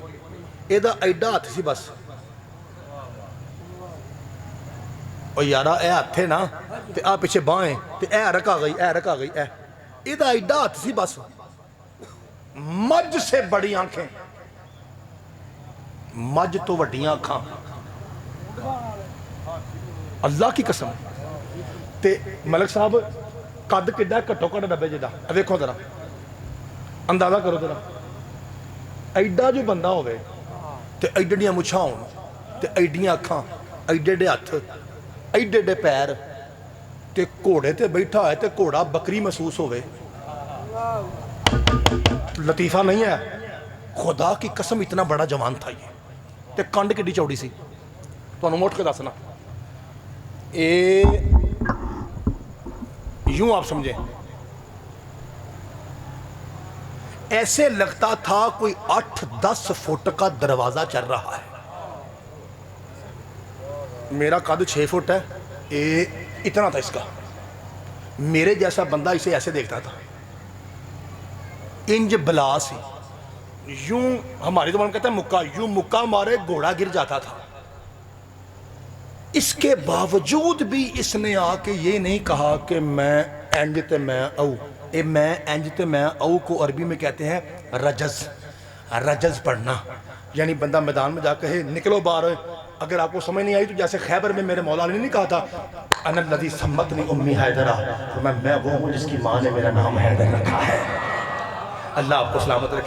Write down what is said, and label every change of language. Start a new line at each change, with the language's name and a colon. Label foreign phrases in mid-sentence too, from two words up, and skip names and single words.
Punjabi: ایدہ ایڈا ہاتھ سی بس. اور یارا اے ہاتھ تھے نا, تے آ پیچھے بائیں, تے اے رکا گئی, اے رکا گئی, اے ایدہ ایڈا ہاتھ سی بس.
Urdu: مجھ سے بڑی آنکھیں,
Punjabi: مجھ تو وڈیاں آنکھاں.
Urdu: اللہ کی قسم.
Punjabi: تے ملک صاحب قد کڈا کٹو کٹ ڈبے جدا.
Urdu: دیکھو ذرا اندازہ کرو ذرا.
Punjabi: ایڈا جو بندہ ہوئے تے ایڈیاں مچھاں ہون, تے ایڈیاں اکھاں, ایڈے ہاتھ, ایڈے پیر, تے گھوڑے تے بیٹھا ہے, تے گھوڑا بکری محسوس ہوئے.
Urdu: لطیفہ نہیں ہے. خدا کی قسم اتنا بڑا جوان تھا یہ.
Punjabi: تے کنڈ کڈی چوڑی سی, تو انہوں موٹ کے دسنا.
Urdu: یوں آپ سمجھیں, ایسے لگتا تھا کوئی 8-10 فٹ کا دروازہ چل رہا ہے. میرا قد 6 فٹ ہے, اتنا تھا اس کا. میرے جیسا بندہ اسے ایسے دیکھتا تھا.
Punjabi: انج بلا سی,
Urdu: یوں ہماری زبان کہتا ہے مکہ, یوں مکہ مارے گھوڑا گر جاتا تھا. اس کے باوجود بھی اس نے آ کے یہ نہیں کہا کہ
Punjabi: میں انج تے میں او. میں انج تے میں او
Urdu: کو عربی میں کہتے ہیں رجز. رجز پڑھنا یعنی بندہ میدان میں جا کہے نکلو باہر. اگر آپ کو سمجھ نہیں آئی تو جیسے خیبر میں میرے مولا علی نے نہیں کہا تھا
Arabic: انا الذی سمتنی امی حیدرہ,
Urdu: تو میں وہ ہوں جس کی ماں نے میرا نام حیدر رکھا ہے. اللہ آپ کو سلامت رکھے.